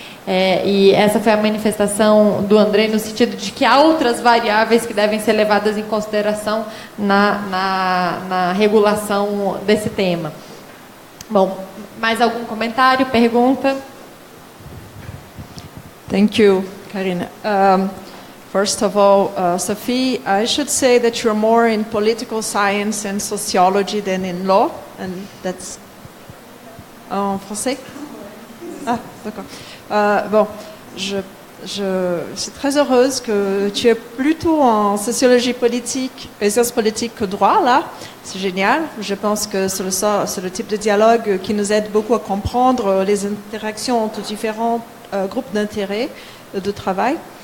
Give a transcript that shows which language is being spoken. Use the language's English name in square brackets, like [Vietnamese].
[Portuguese] E essa foi a manifestação do André no sentido de que há outras variáveis que devem ser levadas em consideração na regulação desse tema. Bom, mais algum comentário, pergunta? [English] Thank you, Karina. First of all, Sophie, I should say that you're more in political science and sociology than in law, and that's [French] en français. Ah, d'accord. Bon, je suis très heureuse que tu es plutôt en sociologie politique et sciences politiques que droit, là. C'est génial. Je pense que c'est le type de dialogue qui nous aide beaucoup à comprendre les interactions entre différents groupes d'intérêt, de travail.